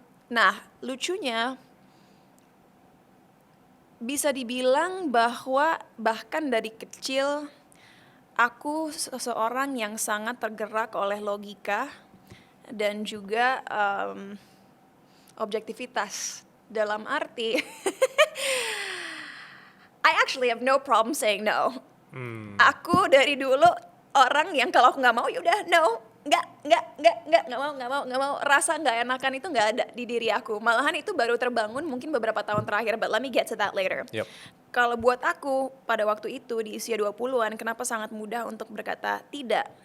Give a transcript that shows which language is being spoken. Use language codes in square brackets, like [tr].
[id] Nah, lucunya bisa dibilang bahwa bahkan dari kecil aku seseorang yang sangat tergerak oleh logika dan juga objektivitas. [en] Dalam arti I actually have no problem saying no. [id] Aku dari dulu orang yang kalau aku nggak mau yaudah no, nggak mau, rasa nggak enakan itu nggak ada di diri aku. Malahan itu baru terbangun mungkin beberapa tahun terakhir, [en] but let me get to that later. Yep. [id] Kalau buat aku pada waktu itu di usia 20-an, kenapa sangat mudah untuk berkata tidak?